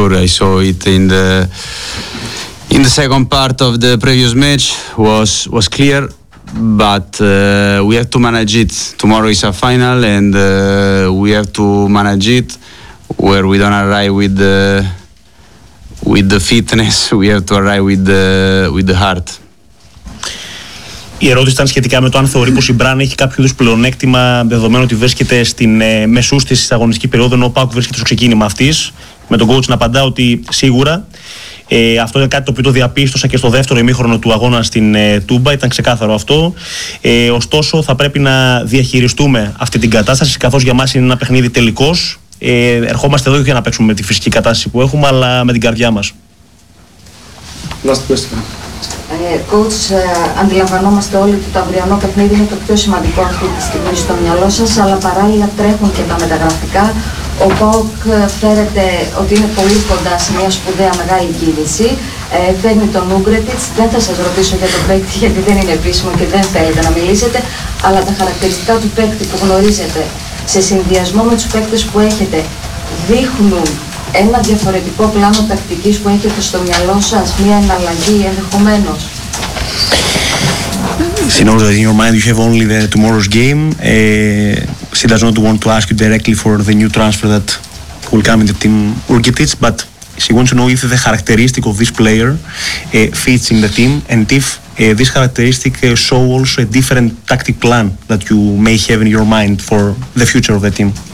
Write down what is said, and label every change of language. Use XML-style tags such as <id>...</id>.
<en>I saw it in the second part of the previous match was clear, but we have to manage it. Tomorrow is a final and we have to manage it. Where we don't arrive with the fitness, we have to arrive with the heart.</en> <el>Η ερώτηση ήταν σχετικά με το αν θεωρεί πως η Μπραν έχει κάποιο είδους πλεονέκτημα δεδομένου ότι βρίσκεται στην μεσούστη της αγωνιστική περίοδου ενώ ο ΠΑΟΚ βρίσκεται στο ξεκίνημα αυτής. Με τον coach να απαντά ότι σίγουρα αυτό είναι κάτι το οποίο το διαπίστωσα και στο δεύτερο ημίχρονο του αγώνα στην Τούμπα, ήταν ξεκάθαρο αυτό. Ωστόσο θα πρέπει να διαχειριστούμε αυτή την κατάσταση καθώς για μας είναι ένα παιχνίδι τελικός. Ερχόμαστε εδώ για να παίξουμε με τη φυσική κατάσταση που έχουμε, αλλά με την καρδιά μας.</el> <en>Last question.</en> <el>Coach, αντιλαμβανόμαστε όλοι ότι το αυριανό παιχνίδι είναι το πιο σημαντικό αυτή τη στιγμή στο μυαλό σας, αλλά παράλληλα τρέχουν και τα μεταγραφικά. Ο ΠΑΟΚ φέρεται ότι είναι πολύ κοντά σε μια σπουδαία μεγάλη κίνηση. Φέρνει τον Ούγκρετιτς. Δεν θα σας ρωτήσω για τον παίκτη, γιατί δεν είναι επίσημο και δεν θέλετε να μιλήσετε, αλλά τα χαρακτηριστικά του παίκτη που γνωρίζετε. Σε συνδυασμό με τους παίκτες που έχετε, δείχνουν ένα διαφορετικό πλάνο τακτικής που έχετε στο μυαλό σας, μια εναλλαγή ενδεχομένως? Συνόμως,</el> <en>in your mind, you have only the tomorrow's game. She does not want to ask you directly for the new transfer that will come in the team, Urgitic, but she wants to know if the characteristic of this player fits in the team and if this characteristic show also a different tactic plan that you may have in your mind for the future of the team.</en>